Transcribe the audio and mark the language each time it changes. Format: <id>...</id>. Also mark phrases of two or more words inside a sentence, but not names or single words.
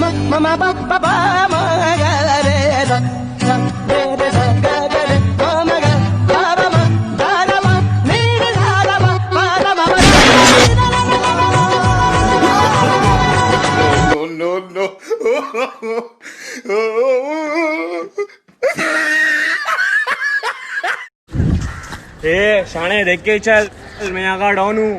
<hi>ममा पापा मा गा रे सा सा रे रे सा गा गा रे मा गा गा रा मा गा रा मा नी रे सा रा मा मा रा मा</hi> <en>No, no,</en> <hi>ए शाने देख के चल, मैं यहाँ का डॉन हूँ।</hi>